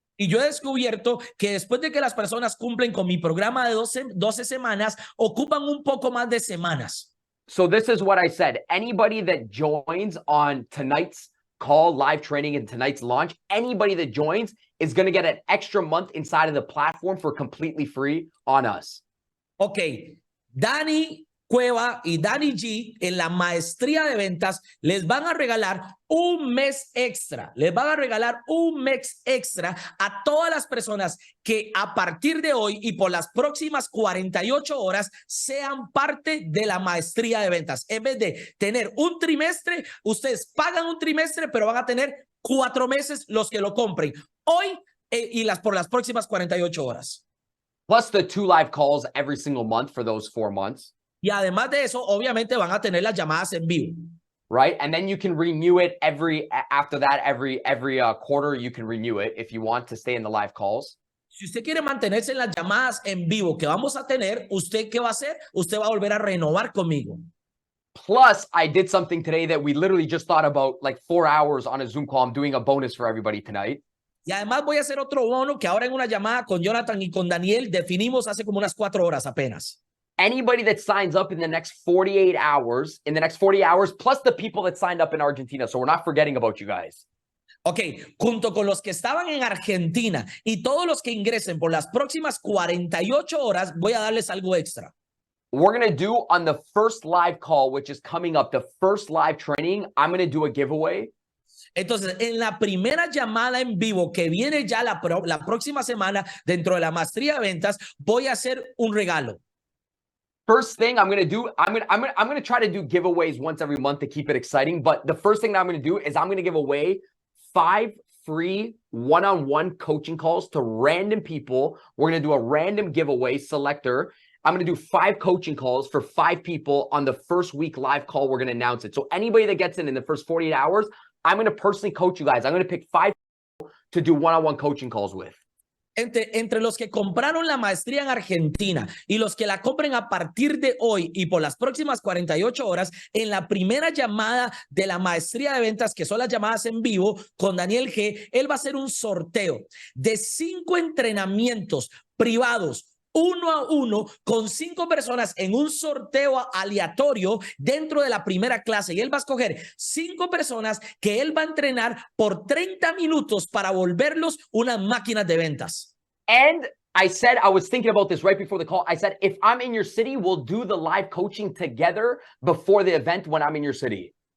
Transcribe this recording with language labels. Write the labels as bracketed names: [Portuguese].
[Spanish] Y yo he descubierto que después de que las personas cumplen con mi programa de 12 semanas, ocupan un poco más de semanas. [English] So this is what I said. Anybody that joins on tonight's call, live training, and tonight's launch, anybody that joins is going to get an extra month inside of the platform for completely free on us. [Spanish] Ok, Dani Cueva y Dani G en la maestría de ventas les van a regalar un mes extra. Les van a regalar un mes extra a todas las personas que a partir de hoy y por las próximas 48 horas sean parte de la maestría de ventas. En vez de tener un trimestre, ustedes pagan un trimestre, pero van a tener 4 meses los que lo compren hoy por las próximas 48 horas. [English] Plus the 2 live calls every single month for those 4 months. [Spanish] Y además de eso, obviamente van a tener las llamadas en vivo. [English] Right? And then you can renew it after that, every quarter, you can renew it if you want to stay in the live calls. [Spanish] Si usted quiere mantenerse en las llamadas en vivo que vamos a tener, ¿usted qué va a hacer? Usted va a volver a renovar conmigo. [English] Plus, I did something today that we literally just thought about like 4 hours on a Zoom call. I'm doing a bonus for everybody tonight. [Spanish] Y además voy a hacer otro bono que ahora en una llamada con Jonathan y con Daniel definimos hace como unas 4 horas apenas. [English] Anybody that signs up in the next 40 hours, plus the people that signed up in Argentina. So we're not forgetting about you guys. [Spanish] Ok, junto con los que estaban en Argentina y todos los que ingresen por las próximas 48 horas, voy a darles algo extra. [English] We're going to do on the first live call, which is coming up, the first live training, I'm going to do a giveaway. [Spanish] Entonces, en la primera llamada en vivo que viene ya la próxima semana dentro de la maestría de ventas, voy a hacer un regalo. [English] First thing I'm going to do, I'm going to try to do giveaways once every month to keep it exciting. But the first thing that I'm going to do is I'm going to give away 5 free one-on-one coaching calls to random people. We're going to do a random giveaway selector. I'm going to do 5 coaching calls for 5 people on the first week live call. We're going to announce it. So anybody that gets in the first 48 hours, I'm going to personally coach you guys. I'm going to pick 5 people to do one-on-one coaching calls with. [Spanish] Entre los que compraron la maestría en Argentina y los que la compren a partir de hoy y por las próximas 48 horas, en la primera llamada de la maestría de ventas, que son las llamadas en vivo con Daniel G, él va a hacer un sorteo de 5 entrenamientos privados, 1 a 1, con 5 personas en un sorteo aleatorio dentro de la primera clase. Y él va a escoger 5 personas que él va a entrenar por 30 minutos para volverlos unas máquinas de ventas. [English] And I said, I was thinking about this right before the call. I said, if I'm in your city, we'll do the live coaching together before the event when I'm in your city.